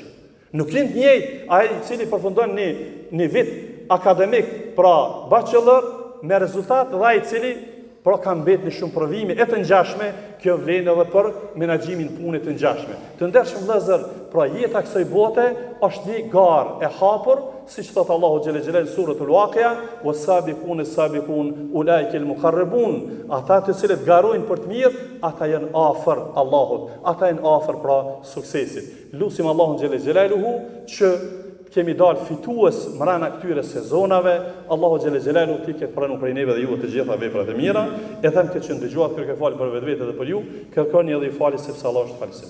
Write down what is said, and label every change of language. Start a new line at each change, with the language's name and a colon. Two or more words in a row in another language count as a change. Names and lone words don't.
Albanian: Nuk janë të njëjtë ai i cili përfundon në vit akademik, pra bachelor me rezultat dhe ai i cili pra ka mbetë në shumë provime e të ngjashme, kjo vlen edhe për menaxhimin punët të ngjashme. Të ndershëm vëllezër, pra jeta kësaj bote është një garë e hapur, siç thot Allahu
Arabic: جل جلاله
Albanian: suratul Waqi'a,
Arabic: والسابقون السابقون أولئك المقربون,
Albanian: ata të cilët garojnë për të mirë, ata janë afër Allahut, ata janë afër pra suksesit. Lutim Allahun
Arabic: جل جلاله
Albanian: që kemi dalë fitues mbrana këtyre sezonave. Allahu
Arabic: جل جلاله
Albanian: ti ke pranuar prej neve dhe ju të gjitha veprat e mira. E them këtë që ndëgjuat kërkoj falë për vetvete dhe për ju, kërkoni edhe i falë sepse Allah është falësim.